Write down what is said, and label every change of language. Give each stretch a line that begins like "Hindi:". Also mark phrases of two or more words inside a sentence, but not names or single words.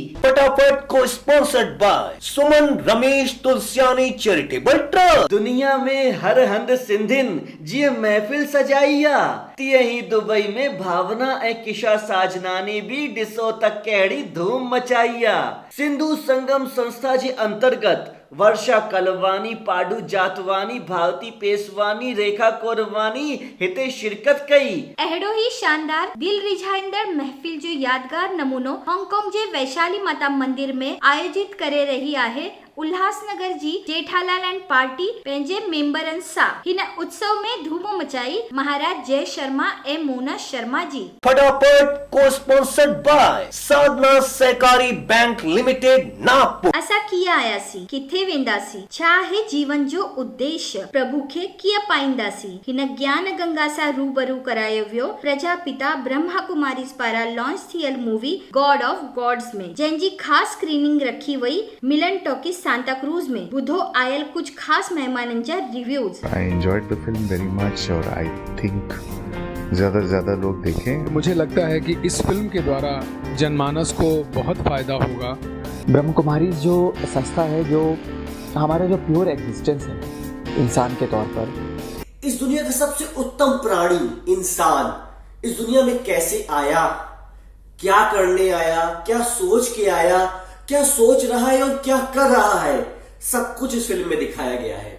Sindhi: फटाफट को
English: sponsored by
Sindhi: सुमन रमेश तुलसियानी चैरिटेबल ट्रस्ट। दुनिया में हर हंध सिंधिन जीअं महफ़िल सजाई आ, तीअं ई दुबई में भावना ऐं किशा साजनानी भी ॾिसो त कहिड़ी धूम मचाई आ। सिंधु संगम संस्था जे अंतर्गत वर्षा कलवानी, पाडू जातवानी, भारती पेसवानी, रेखा कोरवानी हिते शिरकत कई। अहिड़ो ही शानदार दिल रिझाईंदड़ महफ़िल जो यादगार नमूनो हांगकांग जे वैशाली माता मंदिर में आयोजित करे रही आहे। उल्हासनगर जी जेठालाल एंड पार्टी पंहिंजे मेंबरनि सां हिन उत्सव में धूम मचाई। महाराज जय शर्मा ऐं मोना शर्मा जी। फटाफट को
English: sponsored by
Sindhi: साधना सहकारी बैंक लिमिटेड नागपुर। असां कीअं आयासीं, किथे वेंदासीं, छा आहे जीवन जो उद्देश्य, प्रभु खे कीअं पाईंदासीं, हिन ज्ञान गंगा सां रूबरू करायो वियो प्रजापिता ब्रह्मा कुमारीज़ पारां लॉन्च थियल मूवी गॉड ऑफ गॉड्स में, जंहिंजी ख़ासि स्क्रीनिंग रखी वई मिलन टॉकीज सांता क्रूज में। ॿुधो आयल कुछ खास मेहमानन जा रिव्यूज।
English: I enjoyed the film very much और I think
Hindi: ज़्यादा से ज़्यादा लोग देखें। मुझे लगता है कि इस फिल्म के द्वारा जनमानस को बहुत फायदा होगा। ब्रह्म कुमारी जो संस्था है, जो हमारा जो
English: pure existence
Hindi: है इंसान के तौर पर, इस दुनिया का सबसे उत्तम प्राणी इंसान इस दुनिया में कैसे आया, क्या करने आया, क्या सोच के आया, क्या सोच रहा है और क्या कर रहा है, सब कुछ इस फिल्म में दिखाया गया है।